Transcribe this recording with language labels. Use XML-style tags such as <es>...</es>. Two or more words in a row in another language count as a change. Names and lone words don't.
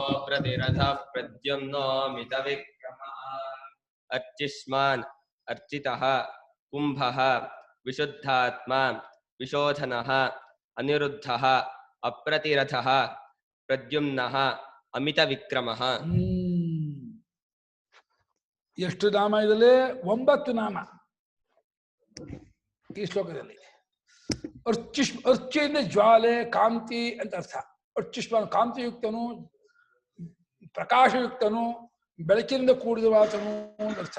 <sa>प्रतिरथः प्रद्युम्नो मितविक्रमः अर्चिष्मान् अर्चितः कुम्भः विशुद्धात्मा विशोधनः अनिरुद्धः अप्रतिरथः प्रद्युम्नः अमितविक्रमः.</sa> <kn>ಎಷ್ಟು ನಾಮ ಇದರಲ್ಲಿ? 9 ನಾಮ ಈ ಶ್ಲೋಕದಲ್ಲಿ. ಅರ್ಚಿಯಿಂದ ಜ್ವಾಲೆ ಕಾಂತಿ ಅಂತ ಅರ್ಥ. ಅರ್ಚಿಷ್ಮಾನ್ ಕಾಂತಿಯುಕ್ತನು, ಪ್ರಕಾಶಯುಕ್ತನು, ಬೆಳಕಿನಿಂದ ಕೂಡಿದವಾತನು ಅಂತ ಅರ್ಥ.</kn>